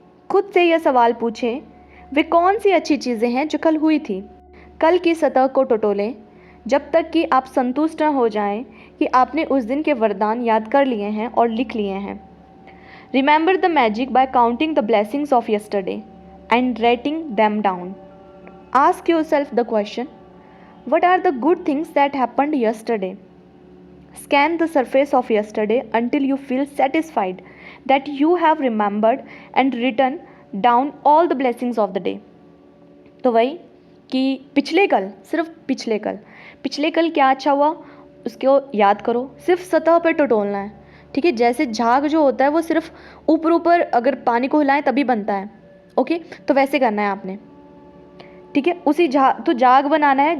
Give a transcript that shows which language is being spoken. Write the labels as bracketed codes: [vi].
[hi] खुद से यह सवाल पूछें, वे कौन सी अच्छी चीज़ें हैं जो कल हुई थी? कल की सतह को टटोलें, जब तक कि आप संतुष्ट न हो जाएं कि आपने उस दिन के वरदान याद कर लिए हैं और लिख लिए हैं। [en] Remember the magic by counting the blessings of yesterday and writing them down. Ask yourself the question, what are the good things that happened yesterday? Scan the surface of yesterday until you feel satisfied that you have remembered and written down all the blessings of the day। [hi] तो वही कि पिछले कल, सिर्फ पिछले कल क्या अच्छा हुआ उसको याद करो, सिर्फ सतह पर टटोलना है। ठीक है, जैसे झाग जो होता है वो सिर्फ ऊपर ऊपर अगर पानी को हिलाएं तभी बनता है। ओके, तो वैसे करना है आपने। ठीक है, उसी जाग बनाना है।